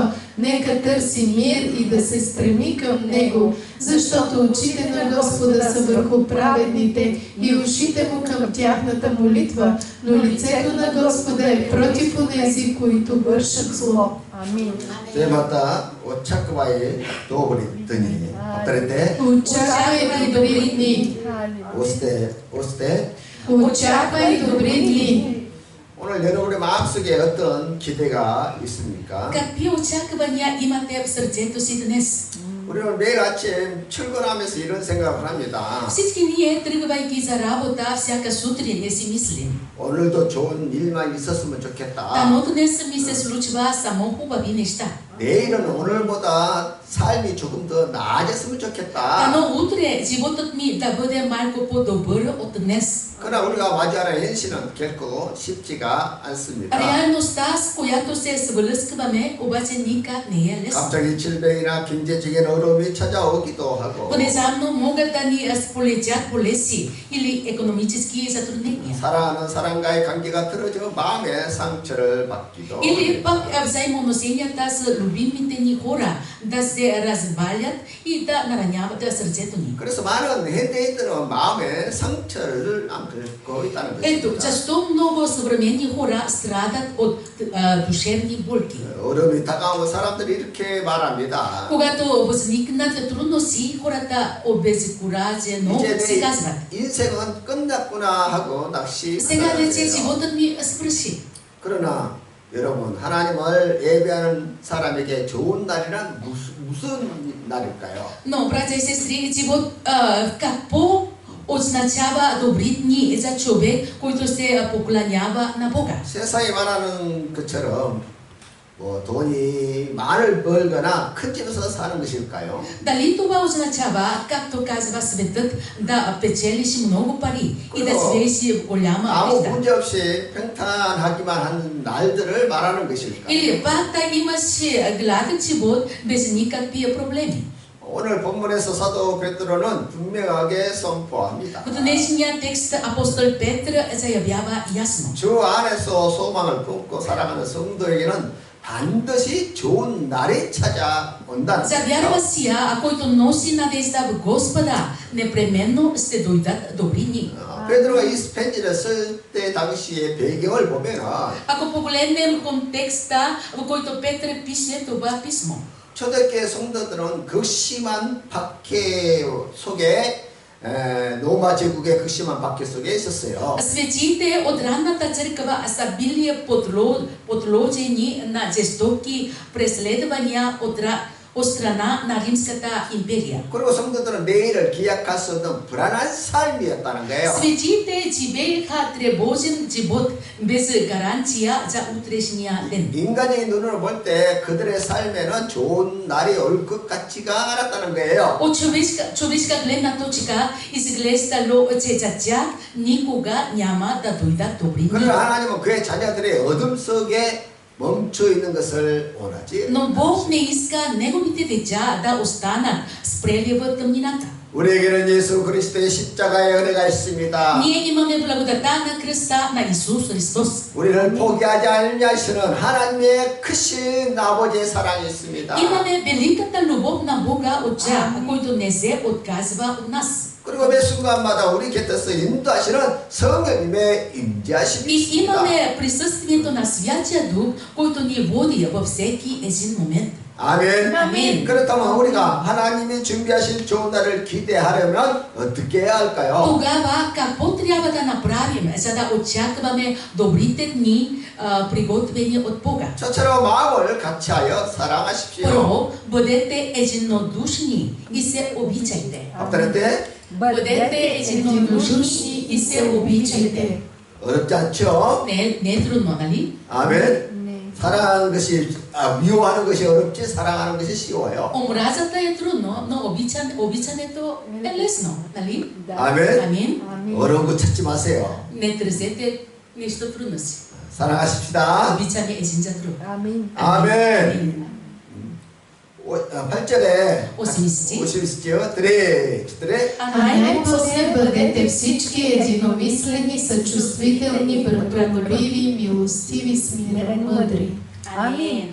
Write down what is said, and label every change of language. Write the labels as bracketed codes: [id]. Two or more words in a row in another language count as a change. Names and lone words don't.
[bg] Нека търси мир и да се стреми към него, защото очите на Господа са върху праведните и ушите му към тяхната молитва, но лицето на Господа е против онези, които вършат зло. Амин. Темата очаквай добри дни. Повторете. Очаквай добри дни. 오스테. Очаквай добри дни. [ko] 오늘 여러분의 마음속에 어떤 기대가 있습니까? [bg] Какви очаквания имате в сърцето си днес? [ko] 우리는 매일 아침 출근하면서 이런 생각을 합니다. [bg] Всички ние, тръгвайки за работа, всяка сутрин не си мислим. [ko] 오늘도 좋은 일만 있었으면 좋겠다. [bg] Дано днес ми се случва само хубави неща. [ko] 내일은 오늘보다 삶이 조금 더 나아졌으면 좋겠다. [bg] Дано утре животът ми да бъде малко по-добър от днес. [ko] 그러나 우리가 마주하는 현실은 결코 쉽지가 않습니다. [bg] Реалността, с която се сблъскваме, обаче никак не е лесно. [ko] 갑자기 질병이나 경제적인 어려움이 찾아오기도 하고 [bg] Внезапно могат да ни сполетят болезни или икономически затруднения. [ko] 사랑하는 사람과의 관계가 틀어져 마음의 상처를 받기도 [bg] Или пък взаимоотношенията с любимите ни хора да се развалят и да нараняват сърцето ни. [ko] 그래서 많은 현대인들은 마음의 상처를 안고 있다는 [bg] Ето, [ko] 것입니다. [bg] защо много съвременни хора страдат от душевни болки. [ko] 어려움이 다가오면 사람들이 이렇게 말합니다. [bg] Когато възникнат трудности, хората обезкуражено се казват: [ko] 인생은 끝났구나 하고 낚시. [bg] сега вече животът ми свърши. [ko] 그러나 여러분, 하나님을 예배하는 사람에게 좋은 날이란 무슨 날일까요? [bg] Но, братя и сестри, живот какво означава добри дни за човек, който се поклонява на Бога? [ko] 세상에 말하는 것처럼 뭐 돈이 많이 벌거나 큰 집에서 사는 것일까요? [bg] Дали това означава, както казва светът, да печелиш много пари и да живееш в голяма [ko] 아무 [bg] къща? [ko] 문제 없이 평탄하기만 한 날들을 말하는 것일까요? [bg] Или пак да имаш гладък живот без никакви проблеми? [ko] 오늘 본문에서 사도 베드로는 분명하게 선포합니다. [bg] В днешния текст апостол Петър заявява ясно: [ko] 주 안에서 소망을 품고 살아가는 성도에게는 반드시 좋은 날이 찾아온다는 [bg] за [ko] 거예요. [bg] вярващия, който носи надежда в Господа, непременно ще дойдат добри дни. [ko] 베드로가 이 편지를 쓸 때 당시의 배경을 보면은 [bg] Ако погледнем контекста, в който Петър пише това писмо, [ko] 초대교회 성도들은 극심한 박해 속에 로마 제국의 극심한 박해 속에 있었어요. [bg] светиите от ранната църква са били подложени на жестоки преследвания от страна на Римската империя. [ko] 그리고 성도들은 내일을 기약할 수 없는 불안한 삶이었다는 거예요. [bg] Светиите живееха тревожен живот без гаранция за утрешния ден. [ko] 인간적인 눈으로 볼 때 그들의 삶에는 좋은 날이 올 것 같지가 않았다는 거예요. [bg] От човешка гледна точка изглеждало, че за тях никога няма да дойдат добри дни. [ko] 그러나 하나님은 그의 자녀들의 어둠 속에 멈춰 있는 것을 원하지. [bg] Но Бог не иска неговите деца да останат спрели в тъмнината. [ko] 우리에게는 예수 그리스도의 십자가의 은혜가 있습니다. [bg] Ние имаме благодата на кръста на Исус Христос. [ko] 우리를 포기하지 않으시는 하나님의 크신 아버지의 사랑이 있습니다. [bg] Имаме великата любов на Бога Отца, който не се отказва от нас. [ko] 그리고 매 순간마다 우리 곁에서 인도하시는 성령님의 임재하심이 [bg] И [ko] 있습니다. [bg] имаме присъствието на Святия Дух, който ни води във всеки един момент. [ko] 아멘. 아멘. 그렇다면 우리가 하나님이 준비하신 좋은 날을 기대하려면 어떻게 해야 할까요? [bg] Тогава какво трябва да направим, за да очакваме добрите дни, приготвени от Бога? [ko] 저처럼 마음을 같이하여 사랑하십시오. [bg] Първо, бъдете единодушни и се обичайте. 앞다른때 Бъдете единодушни и се обичайте. [ko] 어렵지 않죠? [bg] Не е трудно, нали? [ko] 아멘. 사랑하는 것이 미워하는 것이 어렵지 사랑하는 것이 쉬워요. [bg] Омразата е трудно, но обичането е лесно, нали? [ko] 아멘. [bg] Амин. [ko] 어려운 거 찾지 마세요. [bg] Не търсете нещо трудно си. [ko] 사랑하십시다. [bg] Обичаме един за друг. Амин. [ko] 아멘. 8절에 80. 80죠. 드레 [bg] А А най-после бъдете всички единомислени, съчувствителни, братолюбиви, милостиви, смирени, мъдри. Амин.